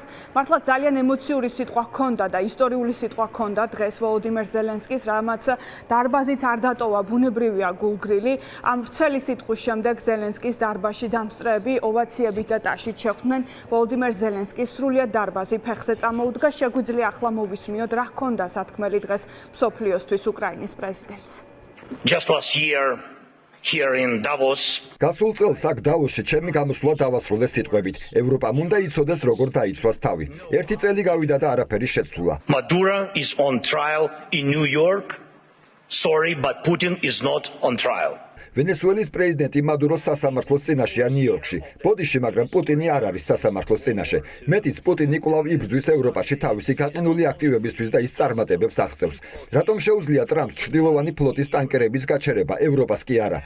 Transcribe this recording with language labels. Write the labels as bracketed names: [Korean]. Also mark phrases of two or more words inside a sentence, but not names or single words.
[Georgian] მართლა ძალიან ემოციური სიტყვა ჰქონდა და ისტორიული სიტყვა ჰქონდა დღეს ვოლოდიმერ ზელენსკის, რამაც დარბაზიც არ დატოვა, ბუნებრივია გულგრილი. ამ ვრცელი სიტყვის შემდეგ ზელენსკის დარბაზში დამსწრეები ოვაციებით და ტაშით შეხვდნენ ვოლოდიმერ ზელენსკის სრულიად დარბაზი ფეხზე წამოუდგა. შეგვიძლია ახლა მოვისმინოთ რა ჰქონდა სათქმელი დღეს მსოფლიოსთვის უკრაინის პრეზიდენტს. [English] Just last year here in Davos. [Georgian] გასულ წელს აქ დავოსში ჩემი გამოსვლა დავასრულე სიტყვებით. ევროპამ უნდა იცოდეს როგორ დაიცვას თავი. ერთი წელი გავიდა და არაფერი შეცვლა. [English] Maduro is on trial in New York. Sorry, but Putin is not on trial. [Georgian] ვენესუელის პრეზიდენტი მადუროს სასამართლოს წინაშეა ნიუ-იორკში. ბოდიში, მაგრამ პუტინი არ არის სასამართლოს წინაშე. მეტიც პუტინი კვლავ იბრძვის ევროპაში თავისი გაყინული აქტივებისთვის და ის წარმატებებს აღწევს. რატომ შეუძლია ტრამპს ჩრდილოვანი ფლოტის ტანკერების გაჩერება, ევროპას კი არა?